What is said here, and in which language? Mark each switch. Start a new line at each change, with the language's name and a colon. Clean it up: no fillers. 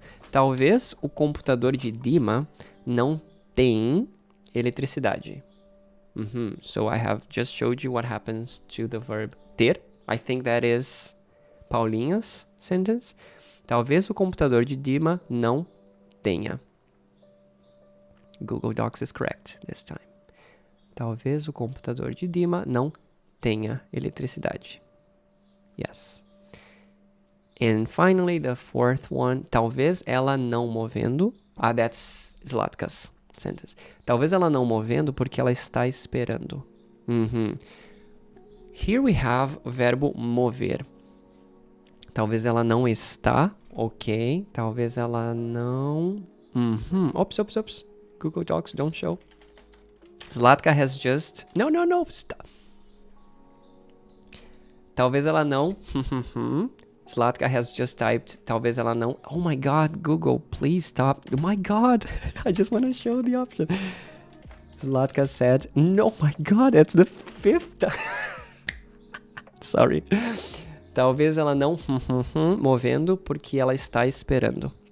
Portuguese: Talvez o computador de Dima não tem eletricidade.
English: So I have just showed you what happens to the verb ter. I think that is Paulinha's sentence.
Portuguese: Talvez o computador de Dima não tenha.
English: Google Docs is correct this time.
Portuguese: Talvez o computador de Dima não tenha eletricidade.
English: Yes. And finally, the fourth one.
Portuguese: Talvez ela não movendo.
English: That's Zlatka's sentence.
Portuguese: Talvez ela não movendo porque ela está esperando.
English: Here we have
Portuguese: o verbo mover. Talvez ela não está. Ok. Talvez ela não...
English: Oops. Google Docs don't show. Zlatka has just... No. Stop. Talvez ela não... Zlatka has just typed,
Portuguese: talvez ela não...
English: Oh my God, Google, please stop. Oh my God, I just want to show the option. Zlatka said, no, my God, that's the fifth. Sorry.
Portuguese: Talvez ela não... movendo porque ela está esperando.